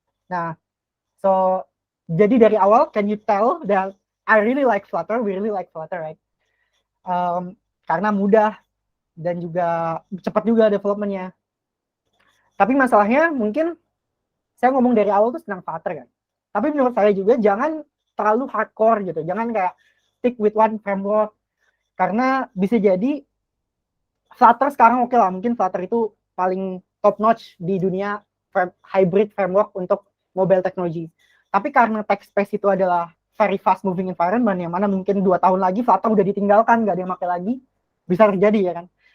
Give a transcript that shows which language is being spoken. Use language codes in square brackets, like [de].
[id] Nah, so jadi dari awal, [en] can you tell that I really like Flutter, we really like Flutter, right? [id] Karena mudah dan juga cepat juga developmentnya. Tapi masalahnya mungkin saya ngomong dari awal tuh senang Flutter kan. Tapi menurut saya juga jangan terlalu hardcore gitu. Jangan kayak [en] stick with one framework. [id] Karena bisa jadi Flutter sekarang oke lah. Mungkin Flutter itu paling top notch di dunia hybrid framework untuk mobile technology. Tapi karena tech space itu adalah [en] very fast moving environment, [id] yang mana mungkin 2 tahun lagi Flutter udah ditinggalkan, nggak ada yang pakai lagi. Bisa terjadi ya kan.